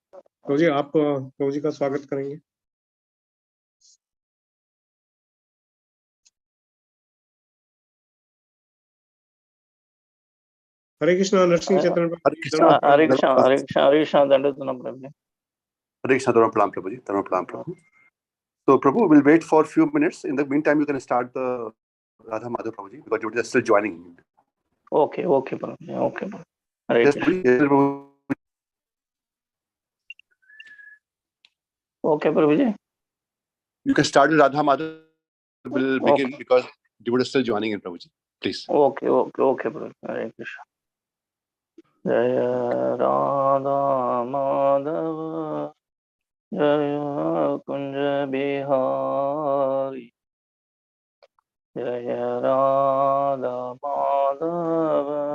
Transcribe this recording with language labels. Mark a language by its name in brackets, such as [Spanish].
[Hindi] प्रभु जी आप प्रभु जी का स्वागत करेंगे। हरे कृष्णा नरसिंह चैतन्य प्रभु। हरे कृष्णा हरे कृष्णा हरे कृष्णा हरे कृष्णा दंडवत प्रभु जी। हरे Krishna [English] Dharam Prabhu ji, Dharam Prabhu. So Prabhu, we'll wait for a few minutes. In the meantime, you can start the Radha Madhav Prabhu ji because you're still joining. Okay, okay प्रभु जी, okay प्रभु। [Hindi] Hare [English] Yes, [Hindi] Krishna. [English] Prabhu. Yes, Prabhu. Okay प्रभु जी। You can start with Radha Madhav. We'll begin because you are still joining in, Prabhu ji. Please. Okay, okay, okay प्रभु। [Hindi] हरे कृष्णा। जय राधा माधव जय कुंज बिहारी जय राधा माधव